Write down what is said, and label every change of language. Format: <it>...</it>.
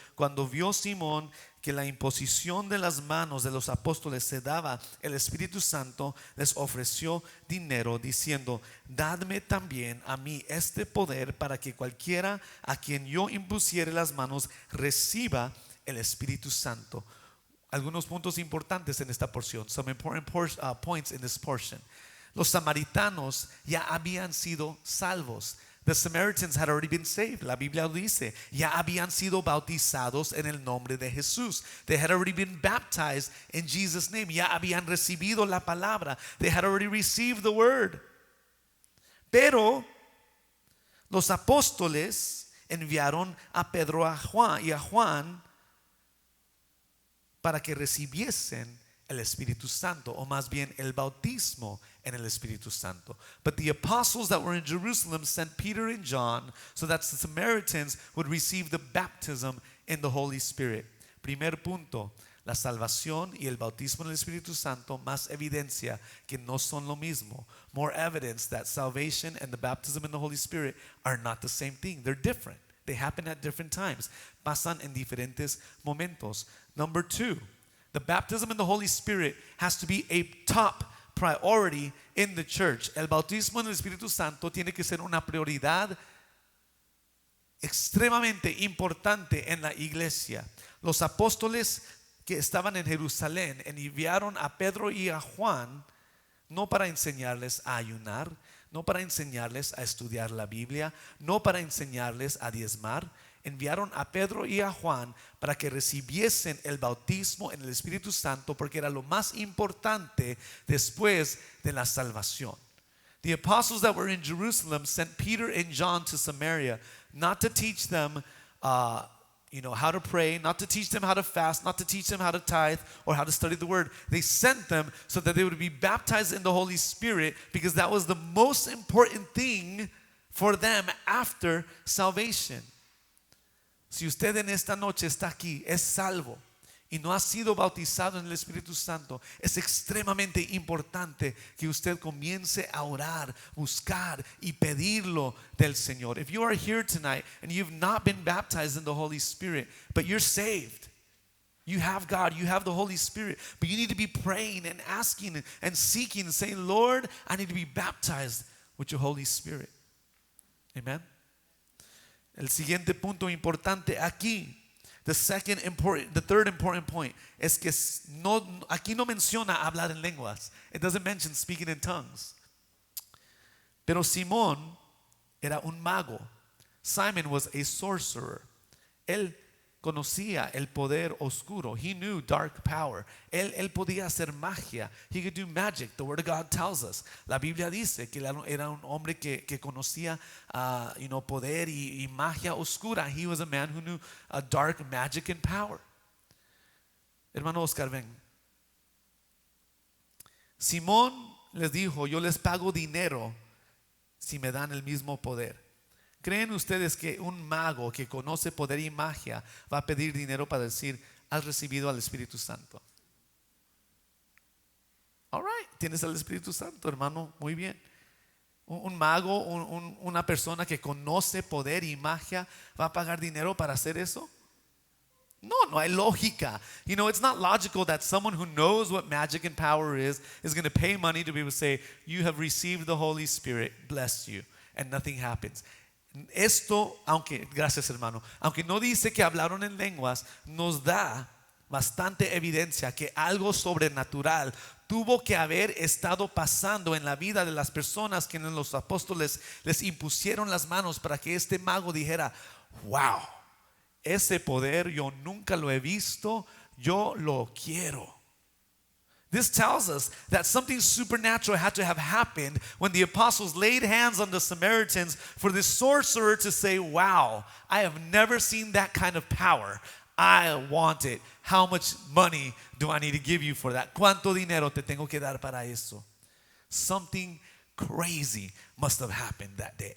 <es>Cuando vio Simón que la imposición de las manos de los apóstoles se daba, el Espíritu Santo les ofreció dinero diciendo, dadme también a mí este poder para que cualquiera a quien yo impusiere las manos reciba el Espíritu Santo. Algunos puntos importantes en esta porción.</es> <en>Some important points in this portion.</en> <es>Los samaritanos ya habían sido salvos.</es> <en>The Samaritans had already been saved.</en> <es>La Biblia dice, ya habían sido bautizados en el nombre de Jesús.</es> <en>They had already been baptized in Jesus' name.</en> <es>Ya habían recibido la palabra.</es> <en>They had already received the word.</en> <es>Pero los apóstoles enviaron a Pedro y a Juan para que recibiesen el Espíritu Santo, o más bien el bautismo en el Espíritu Santo.</es> <en>But the apostles that were in Jerusalem sent Peter and John so that the Samaritans would receive the baptism in the Holy Spirit.</en> <es>Primer punto, la salvación y el bautismo en el Espíritu Santo, más evidencia que no son lo mismo.</es> <en>More evidence that salvation and the baptism in the Holy Spirit are not the same thing. They're different. They happen at different times.</en> <es>Pasan en diferentes momentos.</es> <en>Number 2, the baptism in the Holy Spirit has to be a top priority in the church.</en> <es>El bautismo en el Espíritu Santo tiene que ser una prioridad extremadamente importante en la iglesia. Los apóstoles que estaban en Jerusalén enviaron a Pedro y a Juan no para enseñarles a ayunar, no para enseñarles a estudiar la Biblia, no para enseñarles a diezmar. enviaron a Pedro y a Juan para que recibiesen el bautismo en el Espíritu Santo, porque era lo más importante después de la salvación.</es> <en>The apostles that were in Jerusalem sent Peter and John to Samaria, not to teach them how to pray, not to teach them how to fast, not to teach them how to tithe or how to study the word. They sent them so that they would be baptized in the Holy Spirit, because that was the most important thing for them after salvation.</en> <es>Si usted en esta noche está aquí, es salvo y no ha sido bautizado en el Espíritu Santo, es extremadamente importante que usted comience a orar, buscar y pedirlo del Señor.</es> <en>If you are here tonight and you've not been baptized in the Holy Spirit, but you're saved, you have God, you have the Holy Spirit, but you need to be praying and asking and seeking and saying, Lord, I need to be baptized with your Holy Spirit. Amen.</en> <es>El siguiente punto importante aquí,</es> <en>the third important point,</en> <es>es que aquí no menciona hablar en lenguas.</es> <en>It doesn't mention speaking in tongues.</en> <es>Pero Simón era un mago.</es> <en>Simon was a sorcerer.</en> <es>Él conocía el poder oscuro.</es> <en>He knew dark power.</en> <es>Él podía hacer magia.</es> <en>He could do magic. The Word of God tells us.</en> <es>La Biblia dice que era un hombre que conocía poder y magia oscura.</es> <en>He was a man who knew dark magic and power.</en> <es>Hermano Oscar, ven. Simón les dijo, yo les pago dinero si me dan el mismo poder. ¿Creen ustedes que un mago que conoce poder y magia va a pedir dinero para decir, has recibido al Espíritu Santo?</es> <en>All right,</en> <es>tienes al Espíritu Santo, hermano, muy bien. Un mago, una persona que conoce poder y magia, ¿va a pagar dinero para hacer eso? No hay lógica.</es> <en>It's not logical that someone who knows what magic and power is going to pay money to be able to say, you have received the Holy Spirit, bless you, and nothing happens.</en> <es>Esto, gracias hermano, aunque no dice que hablaron en lenguas, nos da bastante evidencia que algo sobrenatural tuvo que haber estado pasando en la vida de las personas que los apóstoles les impusieron las manos para que este mago dijera, wow, ese poder yo nunca lo he visto, yo lo quiero.</es> <en>This tells us that something supernatural had to have happened when the apostles laid hands on the Samaritans for this sorcerer to say, wow, I have never seen that kind of power. I want it. How much money do I need to give you for that?</en> <es>¿Cuánto dinero te tengo que dar para eso?</es> <en>Something crazy must have happened that day.</en>